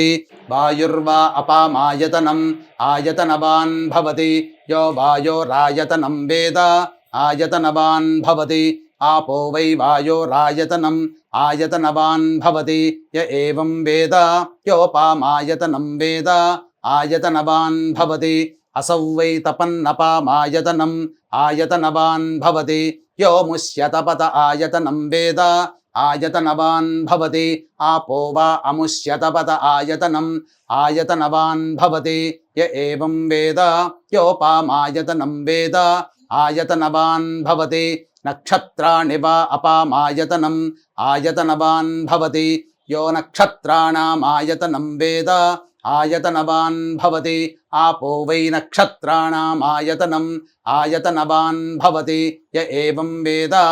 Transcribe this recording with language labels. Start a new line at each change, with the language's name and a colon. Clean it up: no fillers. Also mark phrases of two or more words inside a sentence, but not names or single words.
Sanskrit: వాయుర్వా అపామాయతనం ఆయతనవాన్ భవతి. యో వాయోరాయతనం వేద ఆయతనవాన్ భవతి. ఆపో వై వాయోరాయతనం ఆయతనవాన్ భవతి. య ఏవం వేద యోపామాయతనం వేద ఆయతనవాన్ భవతి. असौ वै तपन्नपामायतनम् आयतनवान् भवति यो मुष्यतपत आयतनं वेद आयतनवान् भवति आपो वा अमुष्यतपत आयतनम् आयतनवान् भवति य एवं वेद योपामायतनं वेद आयतनवान् भवति नक्षत्राणि वा अपामायतनम् आयतनवान् भवति यो नक्षत्राणाम् आयतनं वेद आयतनवान् भवति आपो वै नक्षत्राणाम् आयतनम् आयतनवान् भवति य एवं वेद